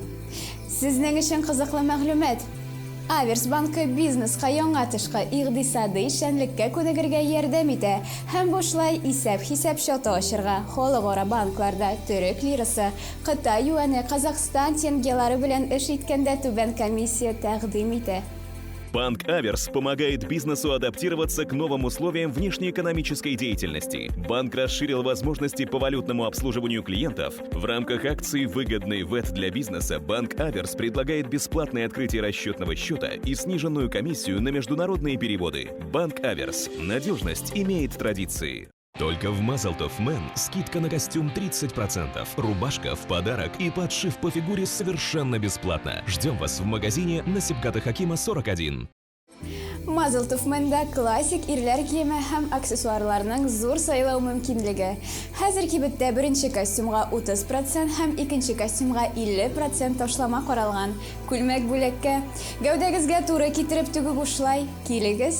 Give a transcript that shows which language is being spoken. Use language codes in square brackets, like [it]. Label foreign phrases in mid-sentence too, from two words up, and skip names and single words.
[tt] Сезнең өчен кызыклы мәгълүмат. Аверс банкы бизнеска яңа тышкы икътисади эшчәнлеккә күнегергә ярдәм итә һәм бушлай исәп-хисап счеты ачырга халыкара банкларда төрек лирасы, Кытай юане, Казахстан теңгелары белән эш иткәндә түбән комиссия тәкъдим итә. [ru] Банк Аверс помогает бизнесу адаптироваться к новым условиям внешнеэкономической деятельности. Банк расширил возможности по валютному обслуживанию клиентов. В рамках акции «Выгодный ВЭТ для бизнеса» Банк Аверс предлагает бесплатное открытие расчетного счета и сниженную комиссию на международные переводы. Банк Аверс. Надежность имеет традиции. Только в Мазалтов Мэн скидка на костюм 30%, рубашка в подарок и подшив по фигуре совершенно бесплатно. Ждем вас в магазине на Сибгата Хакима 41. [tt] Мазалтов Мэнда классик ирләр киеме һәм аксессуарларның зур сайлау мөмкинлеге. Хәзерге биттә беренче костюмга 30% һәм икенче костюмга 50% ташлама каралган. Күлмәк бүләккә. Гәүдәгезгә туры китереп түгү бушлай.